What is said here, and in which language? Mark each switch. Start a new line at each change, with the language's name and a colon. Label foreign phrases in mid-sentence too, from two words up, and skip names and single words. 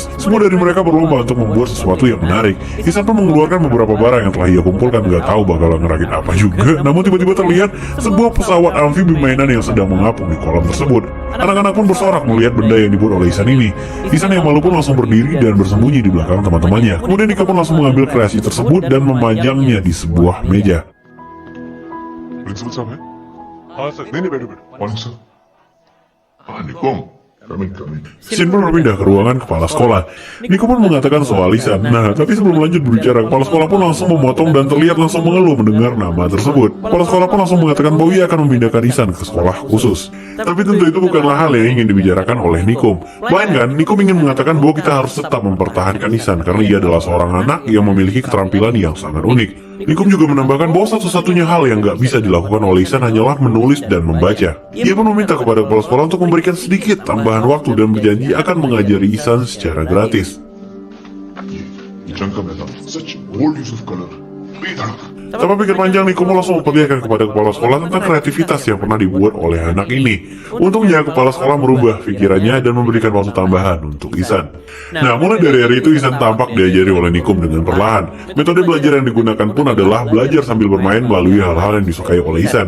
Indonesian: Semua dari mereka berlomba untuk membuat sesuatu yang menarik. Ihsan pun mengeluarkan beberapa barang yang telah ia kumpulkan, gak tahu bakal ngerakit apa juga. Namun tiba-tiba terlihat sebuah pesawat amfibi mainan yang sedang mengapung di kolam tersebut. Anak-anak pun bersorak melihat benda yang dibuat oleh Ihsan ini. Ihsan yang malu pun langsung berdiri dan bersembunyi di belakang teman-temannya. Kemudian Niko pun langsung mengambil kreasi tersebut dan memanjangnya di sebuah meja.
Hindi: प्रिंसिपल साहब है हाँ सर नहीं नहीं बैठो बैठो
English: morning sir
Hindi: हाँ निकम Kami.
Indonesian: Scene pun berpindah ke ruangan kepala sekolah. Niko pun mengatakan soal Ihsan. Nah, tapi sebelum lanjut berbicara, kepala sekolah pun langsung memotong dan terlihat langsung mengeluh mendengar nama tersebut. Kepala sekolah pun langsung mengatakan bahwa ia akan memindahkan Ihsan ke sekolah khusus. Tapi tentu itu bukanlah hal yang ingin dibicarakan oleh Nikom. Melainkan, Nikom ingin mengatakan bahwa kita harus tetap mempertahankan Ihsan karena ia adalah seorang anak yang memiliki keterampilan yang sangat unik. Nikom juga menambahkan bahwa satu-satunya hal yang gak bisa dilakukan oleh Ihsan hanyalah menulis dan membaca. Ia pun meminta kepada kepala sekolah untuk memberikan sedikit tambahan waktu dan berjanji akan mengajari Ihsan secara gratis. Jangan betul.
English: Such bold use of color.
Indonesian: Betul. Tanpa pikir panjang, Nikom langsung memperlihatkan kepada kepala sekolah tentang kreativitas yang pernah dibuat oleh anak ini. Untungnya, kepala sekolah merubah pikirannya dan memberikan waktu tambahan untuk Ihsan. Nah, mulai dari hari itu Ihsan tampak diajari oleh Nikom dengan perlahan. Metode belajar yang digunakan pun adalah belajar sambil bermain melalui hal-hal yang disukai oleh Ihsan.